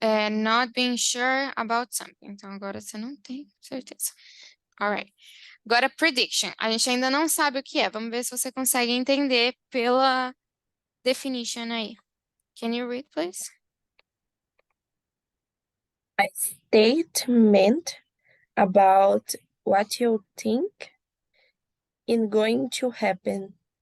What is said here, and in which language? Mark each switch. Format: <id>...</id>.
<en>Not being sure about something.</en> <pt>Então, agora você não tem certeza. Alright. Agora, prediction. A gente ainda não sabe o que é. Vamos ver se você consegue entender pela definition aí.</pt> <en>Can you read, please? A statement about what you think is going to happen.</en>